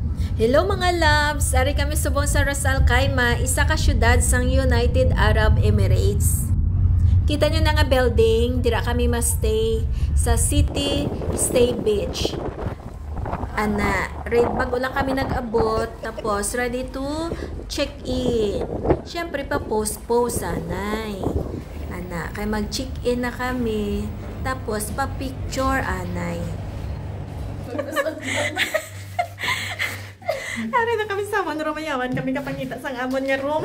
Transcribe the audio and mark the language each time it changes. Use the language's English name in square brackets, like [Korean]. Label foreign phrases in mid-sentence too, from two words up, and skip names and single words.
[English] Hello mga loves! [Hiligaynon] Ari kami subong sa Ras Al Khaimah, isa ka syudad sang United Arab Emirates. Kita nyo na nga building, dira kami ma-stay sa City Stay Beach. Ana, bago lang kami nag-abot, tapos [English] ready to check-in. [Hiligaynon] Siyempre pa post-post anay. Ana, kay mag-check-in na kami, tapos pa-picture anay. Ari na kami sa amon romayawan kami kapangita sang amon nga room.